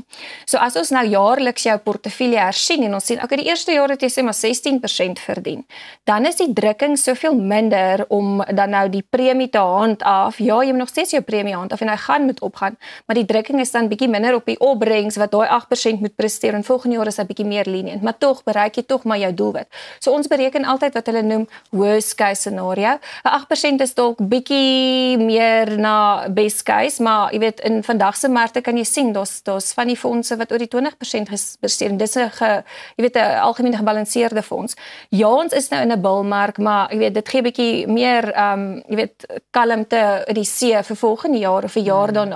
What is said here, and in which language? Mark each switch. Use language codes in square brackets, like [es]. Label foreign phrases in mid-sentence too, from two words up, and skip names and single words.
[af] So as ons nou jaarliks jou portefeulje hersien, en ons sien, okay, die eerste jaar het jy sê maar 16% verdien, dan is die drukking soveel minder om dan nou die premie te handhaaf. Ja, jy moet nog steeds jou premie handhaaf, en hy gaan moet opgaan, maar die drukking is dan bietjie minder op die opbrengs wat daai 8% moet presteer, en volgende jaar is hy bietjie meer lenient, maar tog bereik jy tog maar jou doelwit. So ons bereken altyd wat hulle noem [en] worst case scenario. [af] 'n 8% is dalk bietjie meer na [en] best case, [af] maar jy weet, in vandag se markte kan jy sien, daar's van die fondse wat oor die 20% presteer, dis 'n jy weet 'n algemene gebalanseerde fonds. Ja, ons is nou in 'n bullmark, maar jy weet dit gee 'n bietjie meer jy weet kalmte in die see vir volgende jaar of 'n jaar daarna.